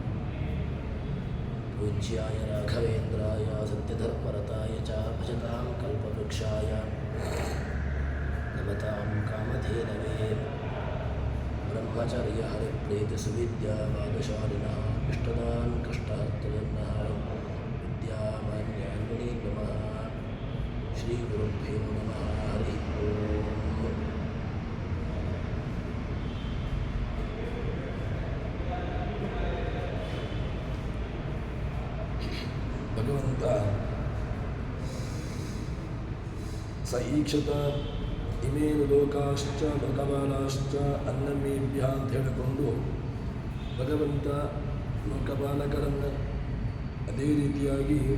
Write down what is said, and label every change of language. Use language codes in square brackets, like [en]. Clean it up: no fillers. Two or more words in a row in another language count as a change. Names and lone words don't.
[sa] पूज्याय राघवेन्द्राय सत्यधर्मरताय च भजतां कल्पवृक्षाय नमतां कामधेनवे ब्रह्मचर्य हरिप्रीतिसुविद्यावादशालिनः इष्टदान् कष्टहर्तृन्नः विद्यामान्यान्मुनी नमः श्रीगुरुभ्यो नमः हरि ओम् [kn] ಭಗವಂತ [sa] ಸ ಈಕ್ಷತ ಇಮೇನು ಲೋಕಾಶ್ಚ ಲೋಕಪಾಲಾಶ್ಚ ಅನ್ನಮೇಭ್ಯ [kn] ಅಂತ ಹೇಳಿಕೊಂಡು ಭಗವಂತ ಲೋಕಪಾಲಕರನ್ನು ಅದೇ ರೀತಿಯಾಗಿ